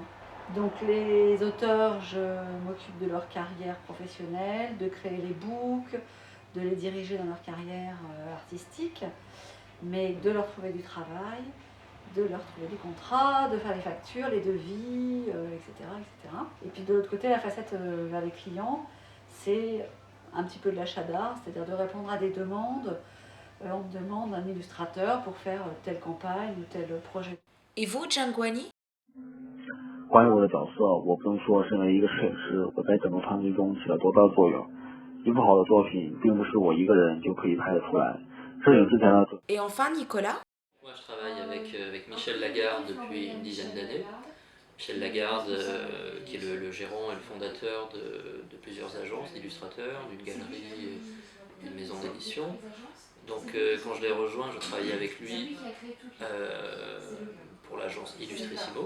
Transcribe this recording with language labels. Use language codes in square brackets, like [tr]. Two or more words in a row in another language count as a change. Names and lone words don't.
[fr] Donc, les auteurs, je m'occupe de leur carrière professionnelle, de créer les books, de les diriger dans leur carrière artistique, mais de leur trouver du travail, de leur trouver des contrats, de faire les factures, les devis, etc., etc. Et puis de l'autre côté, la facette vers les clients, c'est un petit peu de l'achat d'art, c'est-à-dire de répondre à des demandes. On me demande un illustrateur pour faire telle campagne ou tel projet. Et vous, Jiang Guani? [zh] 关于我的角色，我不能说身为一个摄影师，我在整个团队中起了多大的作用。一部好的作品，并不是我一个人就可以拍得出来。摄影之前的。 [fr] Et enfin, Nicolas? Moi, je travaille avec Michel Lagarde depuis une dizaine d'années. Michel Lagarde, qui est le gérant et le fondateur de plusieurs agences d'illustrateurs, d'une galerie et d'une maison d'édition. Donc, quand je l'ai rejoint, je travaillais avec lui pour l'agence Illustrissimo.